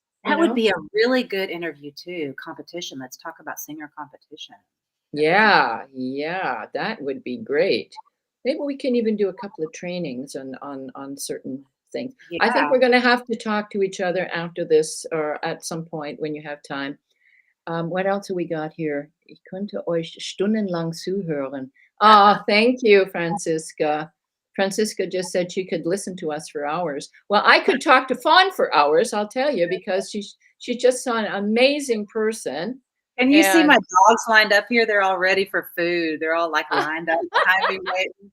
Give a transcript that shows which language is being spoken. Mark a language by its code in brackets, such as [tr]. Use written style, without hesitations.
[en] That would be a really good interview too. Competition. Let's talk about singer competition. That would be yeah, that would be great. Maybe we can even do a couple of trainings on certain things. I think yeah. we're going to have to talk to each other after this or at some point when you have time. What else have we got here? [de] Ich könnte euch stundenlang zuhören. [en] Oh, thank you, Franziska. Franziska just said she could listen to us for hours. Well, I could talk to Fawn for hours, I'll tell you, because she's just an amazing person. And you see And my dogs lined up here. They're all ready for food. They're all like lined up behind me waiting.